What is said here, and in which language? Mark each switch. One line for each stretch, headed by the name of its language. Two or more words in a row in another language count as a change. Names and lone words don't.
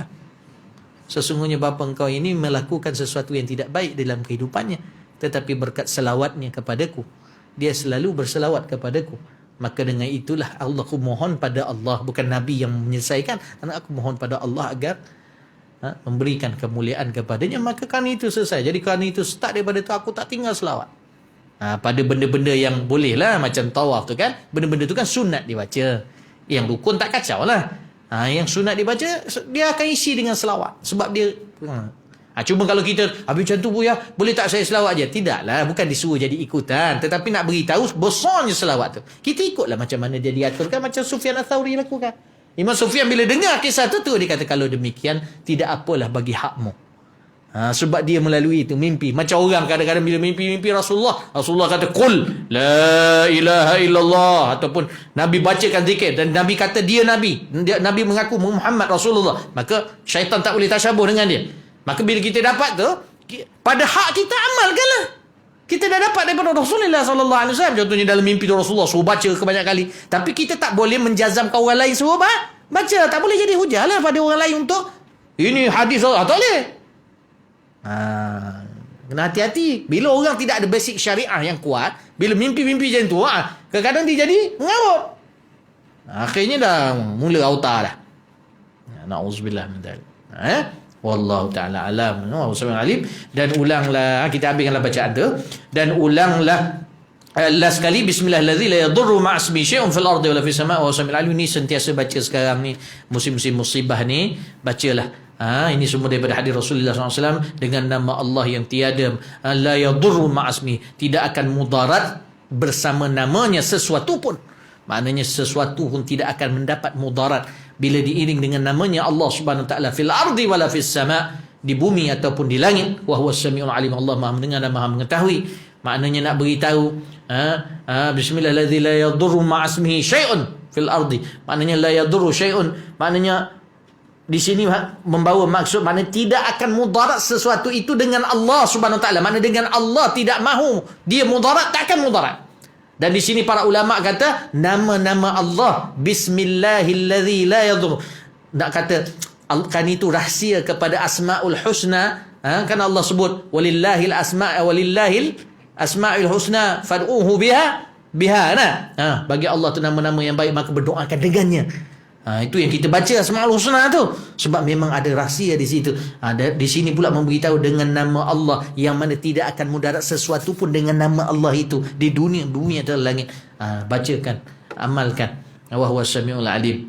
Malay: Sesungguhnya bapa engkau ini melakukan sesuatu yang tidak baik dalam kehidupannya, tetapi berkat selawatnya kepadaku, dia selalu berselawat kepadaku. Maka dengan itulah aku mohon pada Allah, bukan Nabi yang menyelesaikan, aku mohon pada Allah agar memberikan kemuliaan kepadanya. Maka kan itu selesai. Jadi kerana itu start daripada itu aku tak tinggal selawat. Pada benda-benda yang boleh lah, macam tawaf tu kan, benda-benda tu kan sunat dibaca. Yang rukun tak kacau lah. Yang sunat dibaca, dia akan isi dengan selawat. Sebab dia cuma kalau kita habis macam tu Buya, boleh tak saya selawat je? Tidaklah, bukan disuruh jadi ikutan, tetapi nak beritahu besarnya selawat tu. Kita ikutlah macam mana dia diaturkan, macam Sufyan Ats-Tsauri lakukan. Imam Sufyan bila dengar kisah tu dia kata, kalau demikian tidak apalah bagi hakmu. Sebab dia melalui itu mimpi. Macam orang kadang-kadang bila mimpi Rasulullah kata
Arabic: قل لا إله إلا الله,
Malay: ataupun Nabi bacakan zikir dan Nabi kata dia Nabi, Nabi mengaku
Arabic: محمد رسول الله,
Malay: maka syaitan tak boleh tasyabuh dengan dia. Maka bila kita dapat tu, pada hak kita amalkanlah. Kita dah dapat daripada Rasulullah
Arabic: صلى الله عليه وسلم.
Malay: Contohnya dalam mimpi tu Rasulullah suruh baca kebanyak kali, tapi kita tak boleh menjazamkan orang lain suruh baca. Tak boleh jadi hujah lah pada orang lain untuk ini hadis tak boleh. Kena hati-hati. Bila orang tidak ada basic syariah yang kuat, bila mimpi-mimpi macam tu, kadang-kadang dia jadi mengarut. Akhirnya dah mula auta dah.
Arabic: نعوذ بالله من ذلك. والله تعالى أعلم. والله أعلم.
Malay: Dan ulanglah, kita habiskanlah bacaan tu, dan ulanglah last sekali
Arabic: بسم الله الرحمن الرحيم لا يضر مع اسمه شيء في الأرض ولا في السماء وهو السميع العليم.
Malay: Ni sentiasa baca sekarang ni, musim-musim musibah ni, bacalah. Ini semua daripada hadis Rasulullah SAW, dengan nama Allah yang tiada,
Arabic: لا يضر مع اسم,
Malay: tidak akan mudarat bersama namanya sesuatu pun. Maknanya sesuatu pun tidak akan mendapat mudarat bila diiring dengan namanya Allah
Arabic: سبحانه وتعالى, في الأرض ولا في السماء',
Malay: di bumi ataupun di langit.
Arabic: وهو السميع العليم,
Malay: Allah Maha mendengar dan Maha mengetahui. Maknanya nak beritahu
Arabic: بسم الله الرحمن الرحيم لا يضر مع اسمه شيء في الأرض, maknanya لا يضر شيء,
Malay: maknanya di sini membawa maksud, maknanya tidak akan mudarat sesuatu itu dengan Allah
Arabic: سبحانه وتعالى.
Malay: Maknanya dengan Allah tidak mahu dia mudarat, tak akan mudarat. Dan di sini para ulama kata nama-nama Allah,
Arabic: بسم الله الذي لا يضر.
Malay: Nak kata kan itu rahsia kepada
Arabic: الأسماء الحسنى.
Malay: Kan Allah sebut
Arabic: ولله الأسماء الحسنى فادعوه بها.
Malay: Bagi Allah tu nama-nama yang baik, maka berdoakan dengannya. Itu yang kita baca
Arabic: الأسماء الحسنى
Malay: tu, sebab memang ada rahsia di situ. Di sini pula memberitahu dengan nama Allah yang mana tidak akan mudarat sesuatu pun dengan nama Allah itu di dunia dan langit. Bacakan, amalkan.
Arabic: وهو السميع العليم.